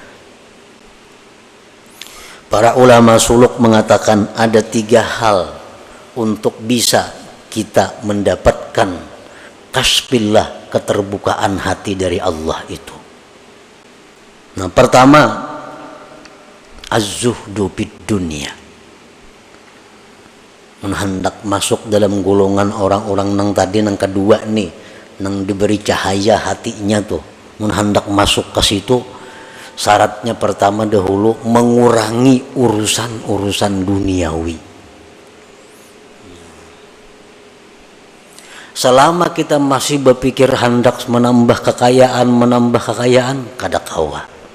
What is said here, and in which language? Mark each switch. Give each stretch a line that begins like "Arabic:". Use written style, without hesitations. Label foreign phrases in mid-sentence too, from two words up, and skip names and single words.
Indonesian: Para ulama suluk mengatakan ada 3 hal untuk bisa kita mendapatkan kasbillah, keterbukaan hati dari Allah itu. Nah, pertama,
Arabic: الزهد بالدنيا.
Banjar: Hendak masuk dalam golongan orang-orang nang tadi, nang kedua nih, nang diberi cahaya hatinya tuh.
Indonesian: Hendak masuk ke situ, syaratnya pertama dahulu mengurangi urusan-urusan duniawi. Selama kita masih berpikir hendak menambah kekayaan,
Banjar: kada kawa.